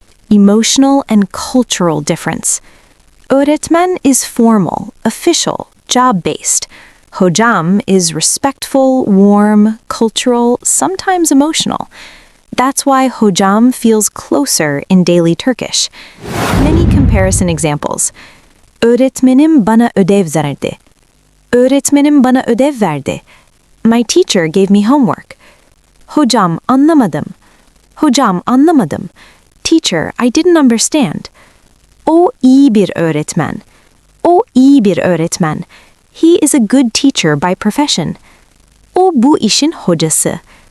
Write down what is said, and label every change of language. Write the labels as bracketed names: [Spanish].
[English] Emotional and cultural difference. Öğretmen is formal, official, job-based. Hocam is respectful, warm, cultural, sometimes emotional. That's why hocam feels closer in daily Turkish. Many comparison examples. [Turkish] Öğretmenim bana ödev verdi. Öğretmenim bana ödev verdi. [English] My teacher gave me homework. [Turkish] Hocam anlamadım. Hocam anlamadım. [English] Teacher, I didn't understand. [Turkish] O iyi bir öğretmen. O iyi bir öğretmen. [English] He is a good teacher by profession. [Turkish] O bu işin hocası.